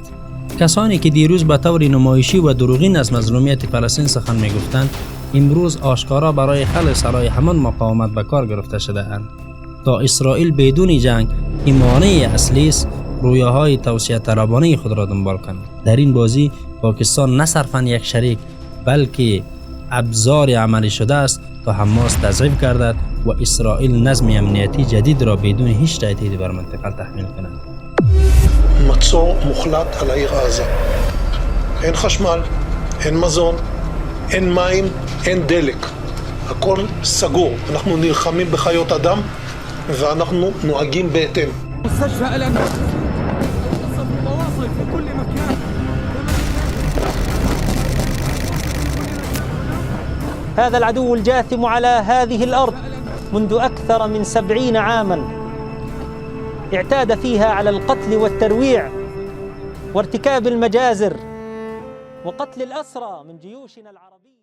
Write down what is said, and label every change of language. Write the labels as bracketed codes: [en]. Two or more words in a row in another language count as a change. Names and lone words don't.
[fa] کسانی که دیروز به طور نمایشی و دروغین از مظلومیت فلسطین سخن می‌گفتند، امروز آشکارا برای خلع سرای همان مقاومت به کار گرفته شده‌اند تا اسرائیل بدون جنگ که مانع اصلی است رویاهای توسعه طلبانه خود را دنبال کند. در این بازی پاکستان نه صرفاً یک شریک بلکه ابزار عملی شده است تا حماس تضعیف گردد و اسرائیل نظم امنیتی جدید را بدون هیچ تهدیدی بر منطقه تحمیل کند. [he] מצור מוחלט על העיר עזה. אין חשמל, אין מזון, אין מים, אין דלק. הכל סגור. אנחנו נלחמים בחיות אדם ואנחנו נוהגים בהתאם. [ar] مستشفى الأمن الصف متواصل في كل مكان. هذا العدو الجاثم على هذه الأرض منذ أكثر من 70 عاماً اعتاد فيها على القتل والترويع وارتكاب المجازر وقتل الأسرى من جيوشنا العربية.